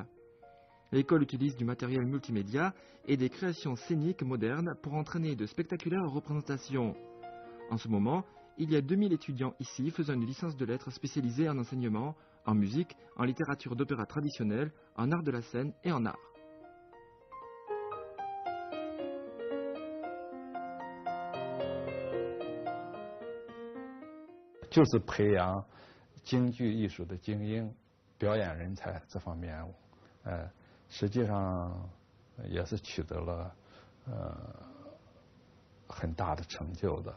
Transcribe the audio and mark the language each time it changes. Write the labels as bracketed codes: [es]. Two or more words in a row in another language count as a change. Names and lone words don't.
[fr] L'école utilise du matériel multimédia et des créations scéniques modernes pour entraîner de spectaculaires représentations. En ce moment, il y a 2000 étudiants ici faisant une licence de lettres spécialisée en enseignement, en musique, en littérature d'opéra traditionnelle, en art de la scène et en art. [zh] 就是培养京剧艺术的精英、表演人才这方面，实际上也是取得了很大的成就的。